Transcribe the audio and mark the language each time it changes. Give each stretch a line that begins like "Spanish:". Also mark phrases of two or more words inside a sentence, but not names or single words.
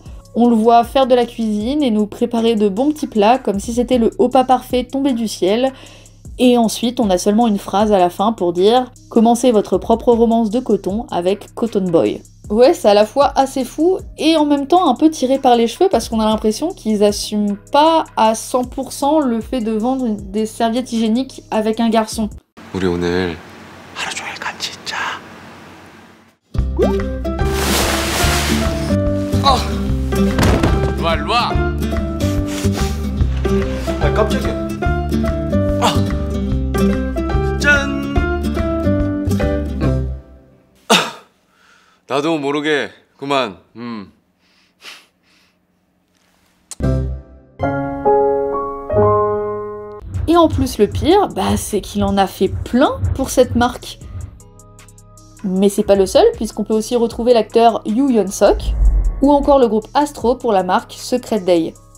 French: On le voit faire de la cuisine et nous préparer de bons petits plats comme si c'était le Opa parfait tombé du ciel, et ensuite on a seulement une phrase à la fin pour dire « Commencez votre propre romance de coton avec Cotton Boy ». Ouais, c'est à la fois assez fou et en même temps un peu tiré par les cheveux parce qu'on a l'impression qu'ils assument pas à 100% le fait de vendre des serviettes hygiéniques avec un garçon.
Korean: 우리 오늘 하루 종일 같이 있자. 일로 와. 아 깜짝이야. 짠. 나도 모르게 그만.
French: Et en plus le pire, c'est qu'il en a fait plein pour cette marque. Mais c'est pas le seul, puisqu'on peut aussi retrouver l'acteur Yoo Yeon-sok, ou encore le groupe Astro pour la marque Secret Day.